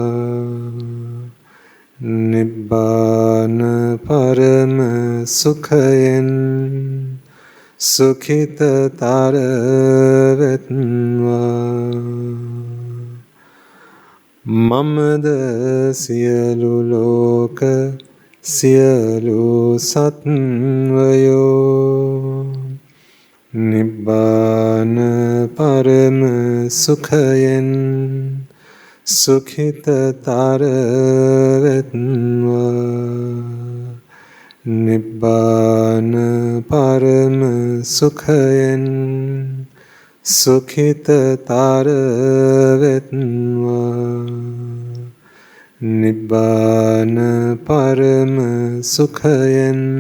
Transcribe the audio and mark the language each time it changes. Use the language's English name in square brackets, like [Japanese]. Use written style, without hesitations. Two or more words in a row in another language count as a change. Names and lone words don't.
[Sinhala] නිබ්බාන පරම සුඛයෙන් සුඛිතතර වෙත්වා, මමද සියලු ලෝක සියලු සත්වයෝ, නිබ්බාන පරම සුඛයෙන් සුඛිතතර වෙත්වා නිබ්බාන පරම සුඛයෙන් සුඛිතතර වෙත්වා නිබ්බාන පරම සුඛයෙන්